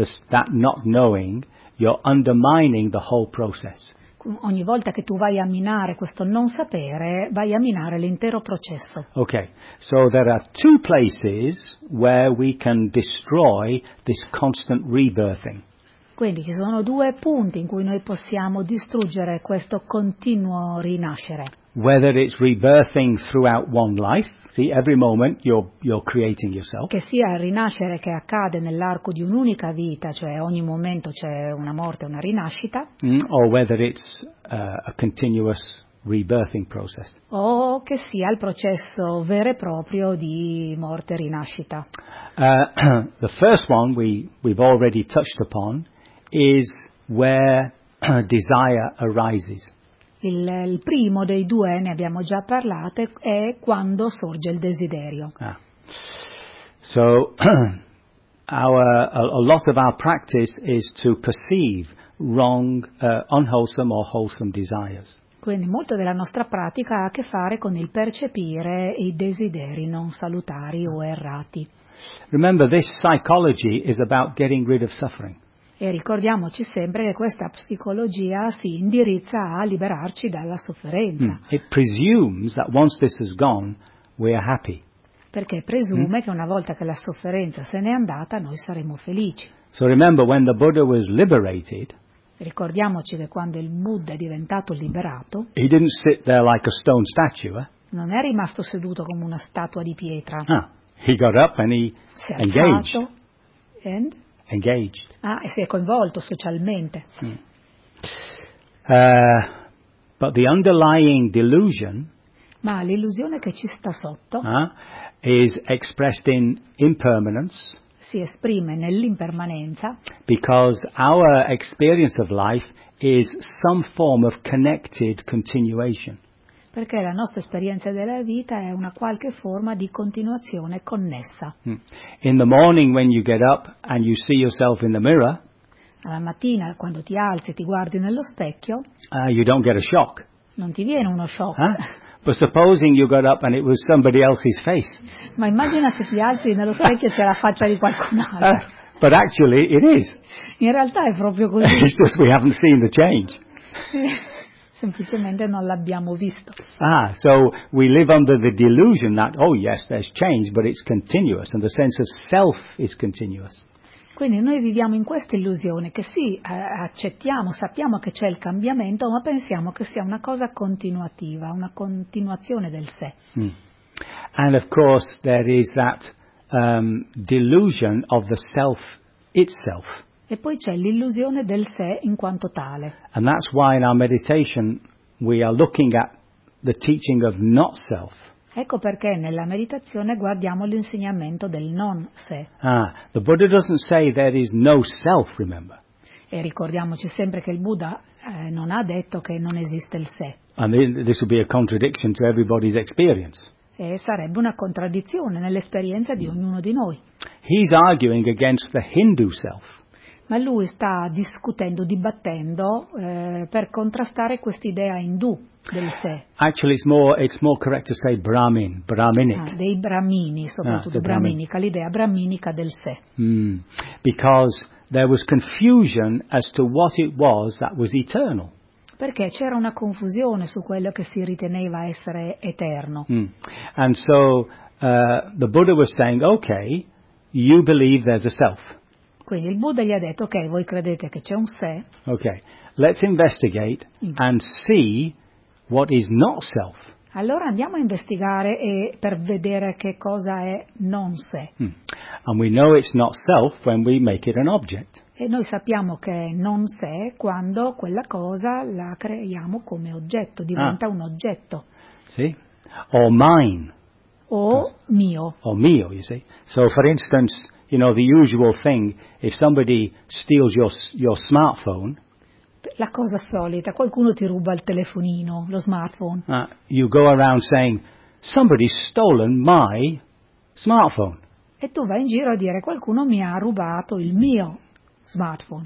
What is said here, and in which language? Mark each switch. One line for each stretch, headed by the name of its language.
English: that not knowing, you're undermining the whole process.
Italian: Ogni volta che tu vai a minare questo non sapere, vai a minare l'intero processo.
English: Okay, so there are two places where we can destroy this constant rebirthing.
Italian: Quindi ci sono due punti in cui noi possiamo distruggere questo continuo rinascere.
English: Whether it's rebirthing throughout one life, see, every moment you're creating yourself.
Italian: Che sia il rinascere che accade nell'arco di un'unica vita, cioè ogni momento c'è una morte, una rinascita.
English: Or whether it's a continuous rebirthing process.
Italian: O che sia il processo vero e proprio di morte e rinascita.
English: The first one we've already touched upon is where desire arises.
Italian: Il primo dei due, ne abbiamo già parlato, è quando sorge il desiderio.
English: Ah. So, a lot of our practice is to perceive wrong, unwholesome or wholesome desires.
Italian: Quindi molto della nostra pratica ha a che fare con il percepire i desideri non salutari o errati.
English: Remember, this psychology is about getting rid of suffering.
Italian: E ricordiamoci sempre che questa psicologia si indirizza a liberarci dalla sofferenza.
English: It presumes that once this is gone, we are happy.
Italian: Perché presume che una volta che la sofferenza se n'è andata, noi saremo felici.
English: So remember, when the Buddha was liberated,
Italian: ricordiamoci che quando il Buddha è diventato liberato,
English: he didn't sit there like a stone statue, eh?
Italian: Non è rimasto seduto come una statua di pietra.
English: Ah, he got up and he
Italian: si è alzato
English: and engaged.
Italian: Ah, e si è coinvolto socialmente.
English: But the underlying delusion,
Italian: ma l'illusione che ci sta sotto,
English: is expressed in impermanence.
Italian: Si esprime nell'impermanenza.
English: Because our experience of life is some form of connected continuation.
Italian: Perché la nostra esperienza della vita è una qualche forma di continuazione connessa.
English: In the morning when you get up and you see yourself in the mirror,
Italian: alla mattina quando ti alzi e ti guardi nello specchio,
English: you don't get a shock.
Italian: Non ti viene uno shock.
English: But supposing you got up and it was somebody else's face.
Italian: Ma immagina se ti alzi nello specchio e c'è la faccia di qualcun altro.
English: But actually it is.
Italian: In realtà è proprio così.
English: It's just we haven't seen the change.
Italian: Semplicemente non l'abbiamo visto.
English: Ah, so we live under the delusion that, oh yes, there's change, but it's continuous, and the sense of self is continuous.
Italian: Quindi noi viviamo in questa illusione che sì, accettiamo, sappiamo che c'è il cambiamento, ma pensiamo che sia una cosa continuativa, una continuazione del sé.
English: And of course there is that delusion of the self itself.
Italian: E poi c'è l'illusione del sé in quanto tale.
English: And that's why in our meditation we are looking at the teaching of not self.
Italian: Ecco perché nella meditazione guardiamo l'insegnamento del non sé.
English: Ah, the Buddha doesn't say there is no self, remember.
Italian: E ricordiamoci sempre che il Buddha non ha detto che non esiste il sé.
English: And this would be a contradiction to everybody's experience.
Italian: E sarebbe una contraddizione nell'esperienza di ognuno di noi.
English: He's arguing against the Hindu self.
Italian: Ma lui sta discutendo, dibattendo per contrastare quest'idea indù del sé.
English: Actually, it's more correct to say Brahmin, Brahminic.
Italian: Dei Brahmini, soprattutto Brahminica, l'idea Brahminica del sé.
English: Because there was confusion as to what it was that was eternal.
Italian: Perché c'era una confusione su quello che si riteneva essere eterno.
English: And so the Buddha was saying, okay, you believe there's a self.
Italian: Quindi il Buddha gli ha detto, ok, voi credete che c'è un sé.
English: Ok, let's investigate and see what is not self.
Italian: Allora andiamo a investigare e per vedere che cosa è non sé.
English: And we know it's not self when we make it an object.
Italian: E noi sappiamo che è non sé quando quella cosa la creiamo come oggetto, diventa un oggetto.
English: Sì, or mine.
Italian: O mio. O mio,
English: you see. So for instance, you know, the usual thing, if somebody steals your smartphone.
Italian: La cosa solita, qualcuno ti ruba il telefonino, lo smartphone.
English: You go around saying, somebody's stolen my smartphone.
Italian: E tu vai in giro a dire, qualcuno mi ha rubato il mio smartphone.